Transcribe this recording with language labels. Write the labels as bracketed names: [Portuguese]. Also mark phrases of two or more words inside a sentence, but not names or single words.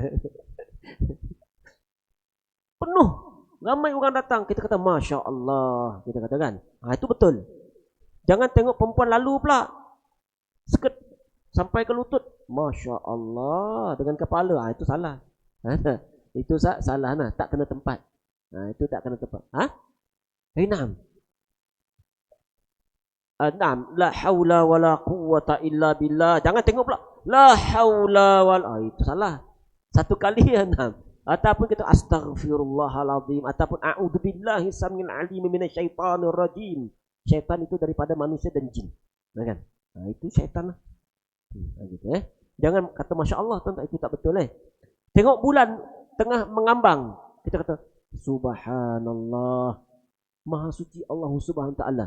[Malay] Penuh, ramai orang datang, kita kata [Arabic] ما شاء الله, [Malay] kita katakan, itu betul. Jangan tengok perempuan lalu pula seket sampai ke lutut, [Arabic] ما شاء الله [Malay] dengan kepala, itu salah. Itu salah nah, tak kena tempat. Itu tak kena tempat. Naam. [Arabic] نعم، لا حول ولا قوة إلا بالله. [Malay] Jangan tengok pula [Arabic] لا حول ولا, [Malay] itu salah. Satu kali ya, naam. Ataupun kita astaghfirullahalazim, ataupun [Arabic] أعوذ بالله السميع العليم من الشيطان الرجيم. [Malay] Syaitan itu daripada manusia dan jin. Kan? Itu syaitan lah. Gitu, Jangan kata [Arabic] ما شاء الله, [Malay] tuan-tuan, itu tak betul. Tengok bulan tengah mengambang, kita kata Subhanallah, Maha suci Allah [Arabic] سبحانه وتعالى.